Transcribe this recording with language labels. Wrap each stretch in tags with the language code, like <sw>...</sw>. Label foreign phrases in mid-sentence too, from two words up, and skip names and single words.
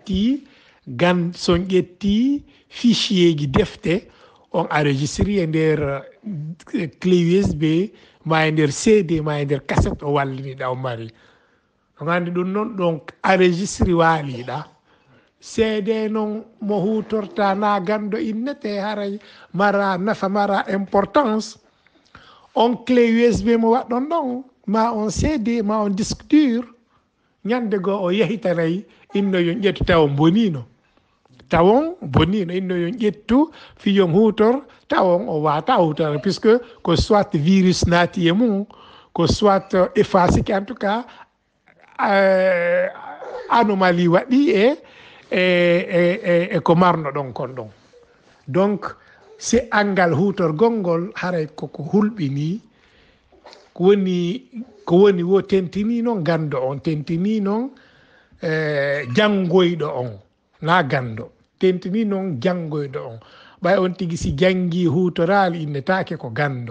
<ff>ƴetti fichier ji defte on enregistré e nder</ff> <fr>clé USB</fr> <ff>ma e nder CD ma e nder cassette o walliniɗa o mari ɗon andi ɗum noon ɗon enregistré waaliɗa CD noon mo hutorta na gando innete haray mara nafa mara importance on clé USB mo waɗɗon ɗon ma on CD ma on</ff> <fr>disque dur</fr> <ff>ñande goo o yahitanayi inno yon ƴettu tawon bonino inno yon ƴettu fiyon hutor tawon o wata hutore puisque ko soit virus naati e mum ko soit effacé</ff> <fr>en tout cas anomalie</fr> <ff>waɗi e ko marno ɗon kon ɗon.</ff> <fr>donc c'est</fr> <ff>angal hutorgol ngol haray koko hulɓini ko woni wo tentini noon gando on tentini noon janngoyɗo on na gando tentini noon janngoyɗo on ɓay on tigi si janngi hutorali innetake ko gando.</ff>